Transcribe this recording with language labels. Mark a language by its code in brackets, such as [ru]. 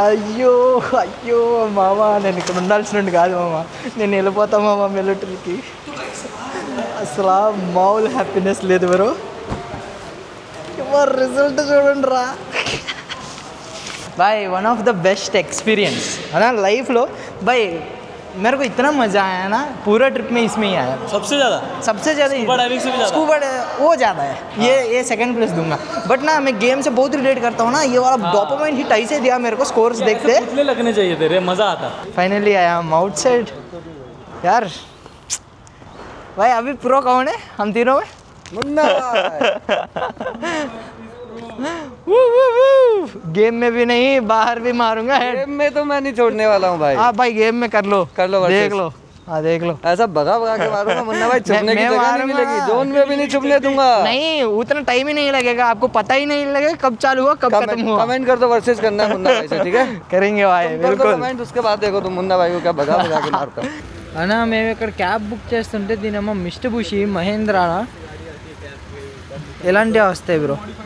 [te] అయ్యో మామ, నేను ఇక్కడ ఉండాల్సినట్టు కాదు మామ. నేను వెళ్ళిపోతా మామ మిలిటరీకి. అసలు మామూలు హ్యాపీనెస్ లేదు బ్రో. రిజల్ట్ చూడండి రా भाई. [en] one of the best experience [hi] है ना लाइफ लो भाई. मेरे को इतना मज़ा आया ना, पूरा ट्रिप में इसमें ही आया. सबसे ज़्यादा स्कूबा डाइविंग से भी ज़्यादा. स्कूबा वो ज़्यादा है. ये सेकंड प्लेस दूंगा. बट ना मैं गेम से बहुत रिलेट करता हूँ ना. ये वाला डोपामाइन हिट ऐसे दिया मेरे को. स्कोर्स देखते कितने लगने चाहिए तेरे, मज़ा आता. [en] Finally I am outside यार. [hi] भाई अभी प्रो कौन है हम तीनों में? मुन्ना. गेम में भी नहीं, बाहर भी मारूंगा. गेम में तो मैं नहीं छोड़ने वाला हूँ भाई. हाँ भाई, गेम में कर लो देख लो. हाँ देख लो. ऐसा भगा के मारूंगा मुन्ना भाई. छुपने की जगह नहीं मिलेगी. जोन में भी नहीं छुपने दूंगा. नहीं, उतना टाइम ही नहीं लगेगा. आपको पता ही नहीं लगेगा कब चालू हुआ कब खत्म हुआ. कमेंट कर दो, वर्सेस करना है मुन्ना भाई से, ठीक है? करेंगे भाई, बिल्कुल कमेंट. उसके बाद देखो तुम मुन्ना भाई को क्या भगा के मारता. [te] అన్నా, మేము ఇక్కడ క్యాబ్ బుక్ చేస్తుంటే దీనేమో మిస్టబుషి మహేంద్ర ఎలాంటివి వస్తాయి బ్రో.